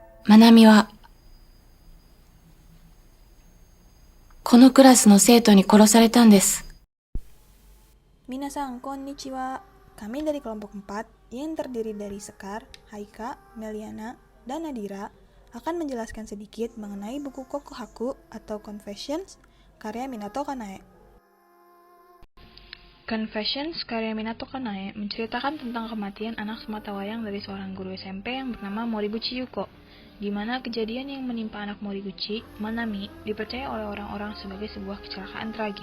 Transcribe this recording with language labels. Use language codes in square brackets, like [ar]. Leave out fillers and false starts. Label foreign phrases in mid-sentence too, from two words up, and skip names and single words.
[ja] まなみは、このクラスの生徒に殺されたんです。皆さん こんにちは. [id] Kami dari kelompok 4 yang terdiri dari Sekar, Haika, Meliana, dan Nadira akan menjelaskan sedikit mengenai buku Kokohaku atau Confessions karya Minato Kanae. Confessions karya Minato Kanae menceritakan tentang kematian anak sematawayang dari seorang guru SMP yang bernama Moriguchi Yuko, di mana kejadian yang menimpa anak Moriguchi, Manami, dipercaya oleh orang-orang sebagai sebuah kecelakaan tragis.